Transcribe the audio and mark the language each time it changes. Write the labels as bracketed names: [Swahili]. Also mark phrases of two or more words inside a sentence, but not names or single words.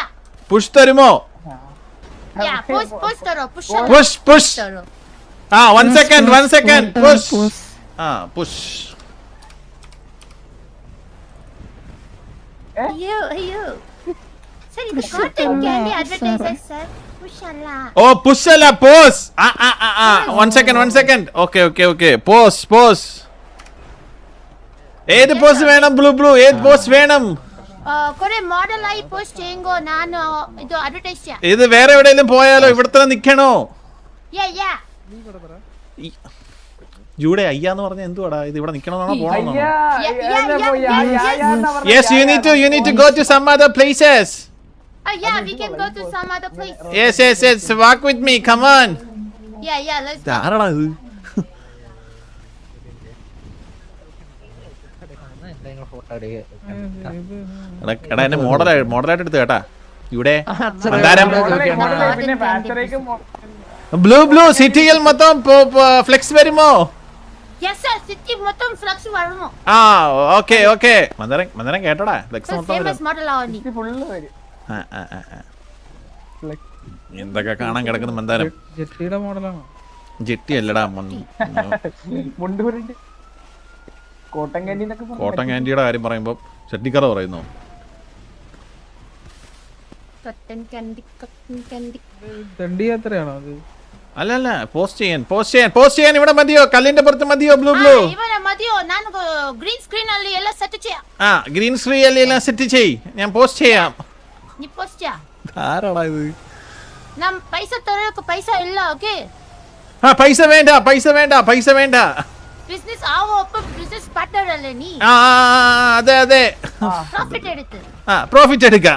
[Malayalam] പുഷ് തരുമോ? യാ പുഷ് തരോ. പുഷ് തരോ. 1 second പുഷ്. പുഷ്. അയ്യോ സർ ഇത് [English] cotton candy advertisers sir. [Malayalam] പുഷ് അല്ല. ഓ പുഷ് അല്ല പോസ്. 1 second. ഓക്കേ പോസ്. ഏത് പോസ് വേണം ബ്ലൂ? ഏത് പോസ് വേണം? കൊറേ മോഡൽ ആയി പോസ്റ്റ് ചെയ്യുമ്പോ [Kannada] ನಾನು ಇದು [Malayalam] അഡ്വർടൈസ് ചെയ്യാം. ഇത് വേറെ എവിടെയെങ്കിലും പോയാലോ? ഇവിടെ തന്നെ നിക്കണോ? യാ ജൂഡേ അയ്യാന്ന് പറഞ്ഞ എന്തുവാടാ? ഇത് ഇവിടെ നിക്കണമെന്നാണോ പോകണമെന്നാണോ? [English] Yeah. Yes, you need to go to some other places. Yeah, we can go to some other place. Yes. Walk with me. Come on. Yeah, let's go. [Malayalam] ആരാടാ ഇത്? എടാ എന്നെ മോഡലായിട്ട് എടുത്ത് കേട്ടാ. ഇവിടെ പിന്നെ ഫാക്ടറിക്ക് ബ്ലൂ സിറ്റിയിൽ മൊത്തം ഫ്ലെക്സ് വരുമോ? [English] Yes sir, [Malayalam] city മൊത്തം ഫ്ലക്സ് വരുമോ? ഓക്കേ മന്ദരം കേട്ടോടാ. ഫ്ലെക്സ് മൊത്തം [English] famous model [Malayalam] ആവണ്ടി. ഫുള്ള് വരും. എന്തൊക്കെ കാണാൻ കിടക്കുന്ന മന്ദാരം. ജെട്ടിയുടെ മോഡലാണോ? ജെട്ടി അല്ലടാ മുണ്ടൂരിന്റെ [English] cotton candy [Malayalam] എന്നൊക്കെ [English] cotton candyയുടെ [Malayalam] കാര്യം പറയുമ്പോ ചട്ടിക്കറ പറയുന്നു. [English] cotton candy. [Malayalam] ദണ്ഡി യാത്രയാണോ അത്? അല്ല പോസ്റ്റ് ചെയ്യാൻ ഇവിടെ മതിയോ? കല്ലിന്റെ പുറത്ത് മതിയോ ബ്ലൂ? ഇവനെ മതിയോ? [Kannada] ನಾನು [English] green screen [Kannada] ಅಲ್ಲಿ ಎಲ್ಲ ಸೆಟ್ ചെയ്യാം. [English] green screen [Malayalam] ಅಲ್ಲಿ എല്ലാം സെറ്റ് ചെയ്. ഞാൻ പോസ്റ്റ് ചെയ്യാം. നീ പോസ്റ്റ് ചെയ്യാ. ആരാടാ ഇത്? നാം പൈസ തരക്ക് പൈസ ഇല്ല. ഓക്കേ പൈസ വേണ്ട. ബിസിനസ് ആവോ? അപ്പൊ [English] business partner [Malayalam] അല്ലേ നീ? അതെ പ്രോഫിറ്റ് എടുക്കാം.